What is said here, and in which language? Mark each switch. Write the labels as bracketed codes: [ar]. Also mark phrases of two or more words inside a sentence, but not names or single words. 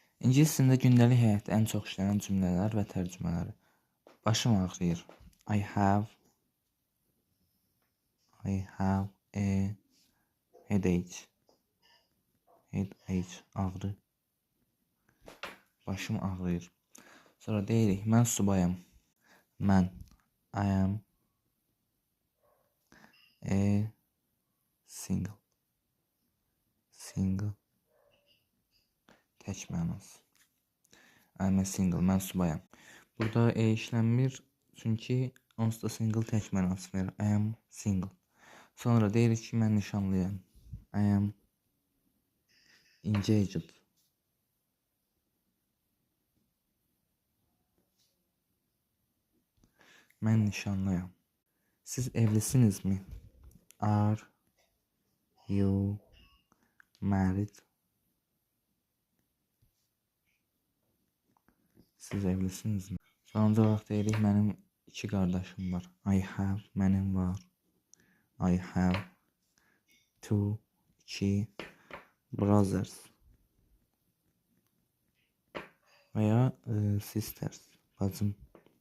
[az] İngilis dilində gündəlik həyatda ən çox işlənən cümlələr və tərcümələri. Başım ağrıyır. [en] I have a headache. Headache, [az] ağrı. Başım ağrıyır. Sonra deyirik, mən subayam. Mən, [en] I am a single. Single. [az] Tək mənası. [en] I'm a single, [az] mən subayam. Burada işlənmir, çünki onsuz da single tək mənası verir. [en] I am single. [az] Sonra deyirik ki, mən nişanlıyam. [en] I am engaged. [az] Mən nişanlıyam. Siz evlisinizmi? [en] Are you married? [az] Siz evlisinizmi? Sonuncu olaraq deyirik, mənim 2 qardaşım var. [en] I have, [az] mənim var. [en] I have 2 brothers. [az] Və ya sisters, bacım.